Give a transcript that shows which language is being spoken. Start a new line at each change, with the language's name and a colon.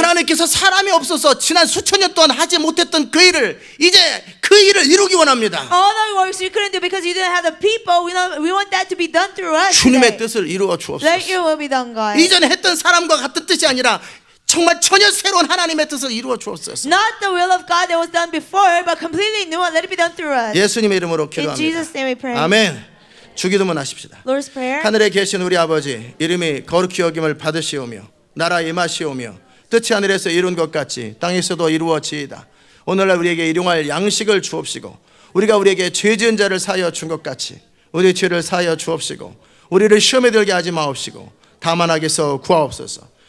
Korean: 하나님께서 사람이 없어서 지난 수천 년 동안 하지 못했던 그 일을 이제 그 일을 이루기 원합니다.
English: All the works you couldn't do because you didn't have the people, we want that to be done through us.
Korean: 주님의
English: today.
Korean: 뜻을 이루어
English: Let
Korean: 주옵소서.
English: your will be done, God.
Korean: 이전에 했던 사람과 같은 뜻이 아니라 정말 전혀 새로운 하나님의 뜻을 이루어 주옵소서.
English: Not the will of God that was done before, but completely new and let it be done through us.
Korean: 예수님의 이름으로 기도합니다.
English: Jesus' name we pray.
Korean: 아멘. 주기도문 하십시다.
English: Lord's Prayer.
Korean: 하늘에 계신 우리 아버지, 이름이 거룩히 여김을 받으시오며 나라 임하시오며 뜻이 하늘에서 이룬 것 같이 땅에서도 이루어지이다. 오늘날 우리에게 일용할 양식을 주옵시고 우리가 우리에게 죄 지은 자를 사하여 준 것 같이 우리 죄를 사하여 주옵시고 우리를 시험에 들게 하지 마옵시고 다만 악에서 구하옵소서.